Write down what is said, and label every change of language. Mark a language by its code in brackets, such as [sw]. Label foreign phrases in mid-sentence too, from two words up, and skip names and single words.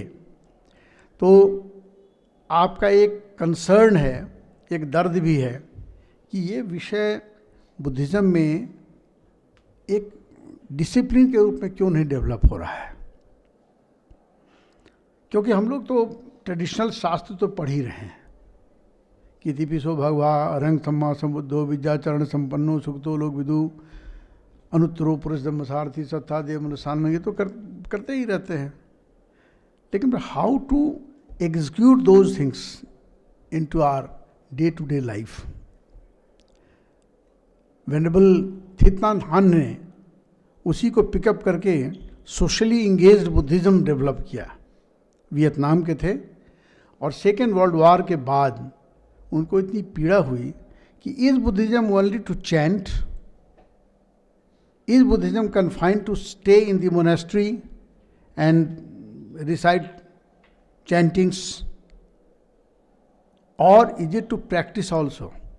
[hi] तो आपका एक कंसर्न है, एक दर्द भी है कि ये विषय बुद्धिज़्म में एक डिसिप्लिन के रूप में क्यों नहीं डेवलप हो रहा है। क्योंकि हम लोग तो ट्रेडिशनल शास्त्र तो पढ़ ही रहे हैं कि [pi] तिपिसो भगवा अरंग सम्मा समुद्धो विद्याचरण संपन्नो सुखतो लोक विदु अनुत्तरो पुरुष धम्मसारथी सत्ता देव मनुष्यान [hi] में, ये तो करते ही रहते हैं। [en] लेकिन how to execute those things into our day to day life. [hi] वेनेबल थीत नाथ हान ने उसी को पिकअप करके [en] socially engaged Buddhism develop [hi] किया। वियतनाम के थे और [en] second world war [hi] के बाद उनको इतनी पीड़ा हुई कि [en] is Buddhism only to chant, is Buddhism confined to stay in the monastery and recite chantings, and is it to practice also.